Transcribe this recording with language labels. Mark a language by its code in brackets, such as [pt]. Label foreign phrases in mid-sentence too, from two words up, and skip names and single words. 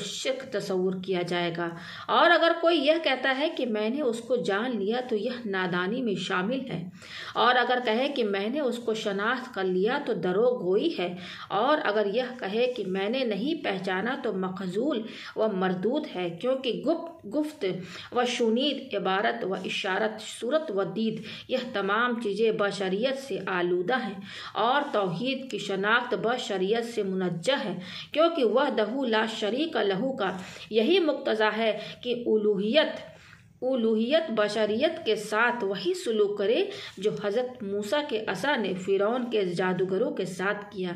[ur] شرک تصور کیا جائے گا، اور اگر کوئی یہ کہتا ہے کہ میں نے اس کو جان لیا تو یہ نادانی میں شامل ہے، اور اگر کہے کہ میں نے اس کو شناخت کر لیا تو دروغ گوئی ہے، اور اگر یہ کہے کہ میں نے نہیں پہچانا تو مخذول و مردود ہے، کیونکہ گفت و شنید، عبارت و اشارت، صورت و دید، یہ تمام چیزیں بشریت سے آلودہ ہیں، اور توحید کی شناخت بشریت سے منجہ ہے، کیونکہ [ar] وحدہ لا شریک لہ [ur] کا یہی مقتضا ہے کہ الوہیت بشریت کے ساتھ وہی سلوک کرے جو حضرت موسیٰ کے عصا نے فرعون کے جادوگروں کے ساتھ کیا۔